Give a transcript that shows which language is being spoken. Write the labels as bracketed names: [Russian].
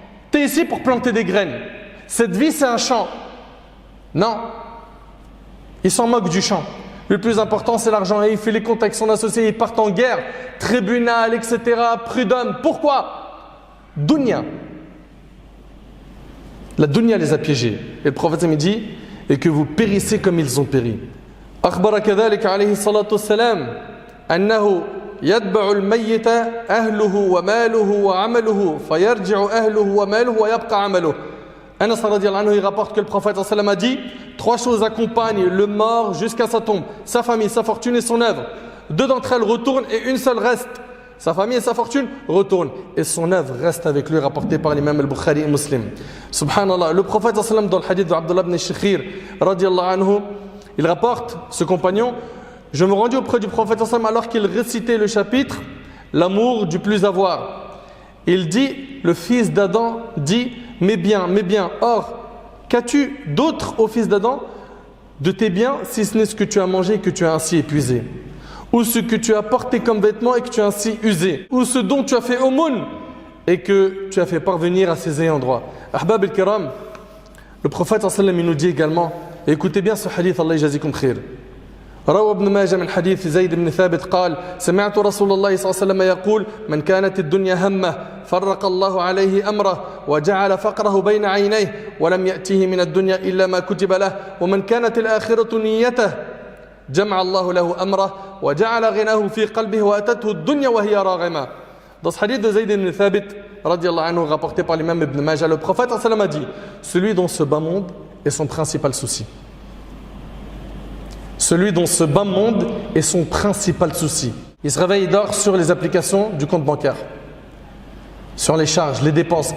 [French] Tu es ici pour planter des graines. Cette vie, c'est un champ. Non. Ils s'en moquent du champ. Le plus important, c'est l'argent. Et il fait les comptes avec son associé, ils partent en guerre, tribunal, etc., prud'homme. Pourquoi? Dunya. La dunya les a piégés. Et le prophète me dit, et que vous périssez comme ils ont péri. [Arabic] أخبر كذلك عليه الصلاة والسلام أنه يتبع الميت أهله وماله وعمله فيرجع أهله وماله ويبقى عمله. [French] Anas radiallahu anhu, il rapporte que le prophète sallallahu alayhi wa sallam a dit, trois choses accompagnent le mort jusqu'à sa tombe, sa famille, sa fortune et son œuvre. Deux d'entre elles retournent et une seule reste. Sa famille et sa fortune retournent et son œuvre reste avec lui, rapporté par l'imam al-Bukhari et Muslim. Subhanallah, le prophète sallallahu alayhi wa sallam, dans le hadith d'Abdullah ibn Shikhir radiallahu anhu, il rapporte, ce compagnon, je me rendis auprès du prophète sallallahu alayhi wa sallam alors qu'il récitait le chapitre l'amour du plus avoir. Il dit, le fils d'Adam dit, mes biens, or, qu'as-tu d'autre ô fils d'Adam de tes biens, si ce n'est ce que tu as mangé et que tu as ainsi épuisé, ou ce que tu as porté comme vêtement et que tu as ainsi usé, ou ce dont tu as fait aumône et que tu as fait parvenir à ses ayants droit. Ahbab al-kiram, le prophète sallallahu alayhi wa sallam, il nous dit également, écoutez bien ce hadith, [Arabic] Allah yajazikum khir. روى ابن ماجه من حديث زيد بن ثابت قال سمعت رسول الله صلى الله عليه وسلم يقول من كانت الدنيا همه فرق الله عليه أمره وجعل فقره بين عينيه ولم يأتيه من الدنيا إلا ما كتب له ومن كانت الآخرة نيته جمع الله له أمره وجعل غناه في قلبه وأتته الدنيا وهي راغمة. [French] Dans ce hadith de Zayd ibn Thabit radiallahu anhu, rapporté par l'imam Ibn Majah, le prophète sallallahu alayhi wa sallam a dit, celui dont ce bas monde est son principal souci. Celui dont ce bas monde est son principal souci. Il se réveille, il dort sur les applications du compte bancaire, sur les charges, les dépenses.